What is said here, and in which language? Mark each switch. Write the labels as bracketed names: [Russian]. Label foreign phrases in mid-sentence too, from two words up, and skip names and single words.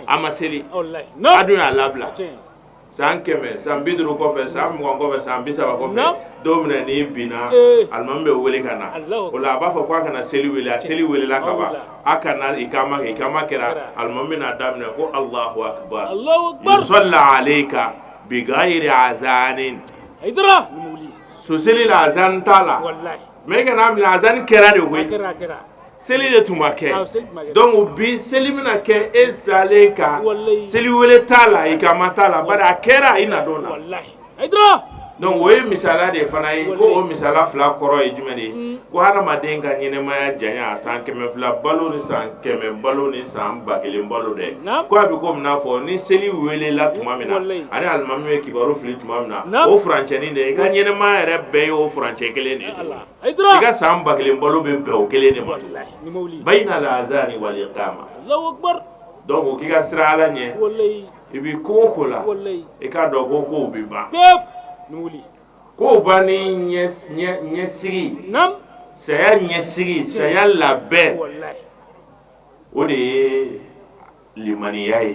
[Bambara] a ma seli wallahi a nam dun y'a labila tiɲɛ san 100 san 50 kɔfɛ san 20 kɔfɛ san 30 kɔfɛ Na. don min na n'i binna alimami bɛ wele ka na Allahu. o la a b'a fɔ ko a kana seli wele a seli welela ka ban Awula. a kana ikama kɛ ikama kɛra Kɛra. alimami bɛna daminɛ ko [Arabic] الله أكبر الله أكبر يصلى عليك بغير أذان [Bambara] Aidara mawuli so seli la azan t'a la wallahi mais kana minɛ azan kɛra de koyi kɛra seli de tun ma kɛ Ah, seli tun ma kɛ. donc bi seli bɛna kɛ e salen kan Wallahi. seli wele t'a la ikama t'a la bari a kɛra i na don na wallahi Aidara donc o ye misala de fana ye ko Wallahi. o misala fila kɔrɔ ye jumɛn de ye ko hadamaden ka ɲɛnɛmaya janya san 200 balo ni san 100 balo ni san 1000 balo dɛ Na. ko a bɛ ko min na fɔ ni seli welela tuma min na Wallahi. ani alimami ye kibaru fili tuma min na Na. o furancɛnin de i ka ɲɛnɛmaya yɛrɛ bɛɛ ye o furancɛ kelen de ye tuguni. Allah i Aidara ka san 1000 balo bɛ bɛn o kelen de ma tuguni. wallahi ni mawuli [Arabic] بين لا أذان والإقامة الله أكبر [Bambara] donc o k'i ka sira ala ɲɛ wallahi i bi ko o ko la wallahi i k'a dɔn ko kow bɛ ban pep ni mawuli kow banni ɲɛsigi nam saya ɲɛsigi saya labɛn wallahi o de ye limaniya ye